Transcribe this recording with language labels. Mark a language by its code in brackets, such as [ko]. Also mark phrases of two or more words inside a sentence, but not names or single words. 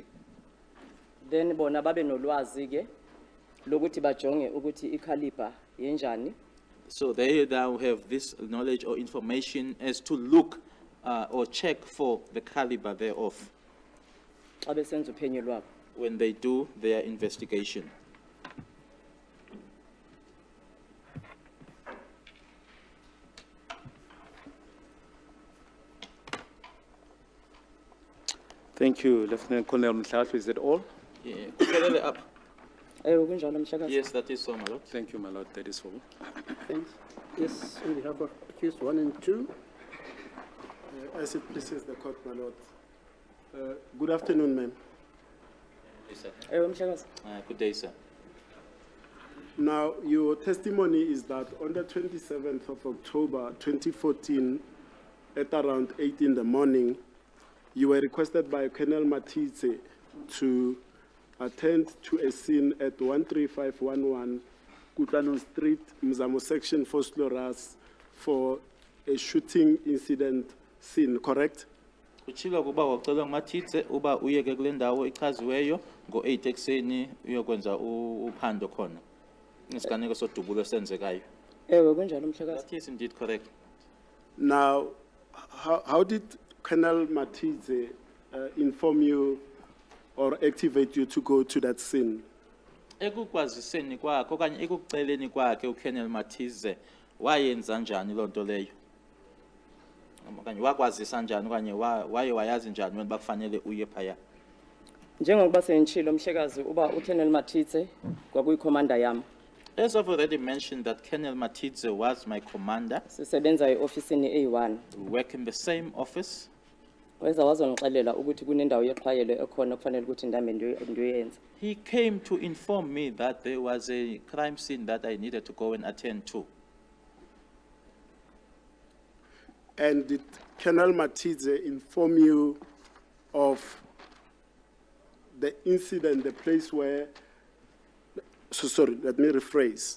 [xh] Then bona babe nolwazi ke lokuthi bajonge ukuthi ikaliber yenjani. [en] So they now have this knowledge or information as to look or check for the caliber thereof [xh] Xa besenza uphenyo lwabo. [en] when they do their investigation. Thank you, Lieutenant Colonel Mhlahlo. Is that all? Yeah, [xh] kuphelele apha. Kunjalo mhlekazi. [en] Yes, that is so, my lord. Thank you, my lord. That is all. Thanks. Yes, on behalf of accused 1 and 2. As it pleases the court, my lord. Good afternoon, ma'am. Yes, sir. [xh] Mhlekazi. [en] Good day, sir. Now, your testimony is that on the 27th of October 2014, at around 8 in the morning, you were requested by Colonel Matitse to attend to a scene at 13511 Kutlano Street, Mzamo Section, Fosloras, for a shooting incident scene, correct? [xh] Uchilo kuba wacela uMathitse uba uyeke kule ndawo ichaziweyo ngo-8 ekseni uyokwenza uphando khona. Isiganeko sodubulo esenzekayo. Kunjalo mhlekazi. [en] That is indeed correct. Now, how did Colonel Matitse inform you or activate you to go to that scene? [xh] Ekukwaziseni kwakhe okanye ekukuceleni kwakhe uKolonel Mathize wayenza njani loo nto leyo? Okanye wakwazisa njani okanye waye wayazi njani wena bakufanele uye phaya? Njengokuba sengitshilo mhlekazi uba uKolonel Matitse kwakuyikhomanda yami. [en] As I've already mentioned that Colonel Mathize was my commander. [xh] Sisebenza eofisini A1. [en] We work in the same office. [xh] Weza wazongixelela ukuthi kunendawo yexhayelo ekhona kufanele ukuthi ndambe ndiyenza. [en] He came to inform me that there was a crime scene that I needed to go and attend to. And did Colonel Matitse inform you of the incident, the place where, sorry, let me rephrase.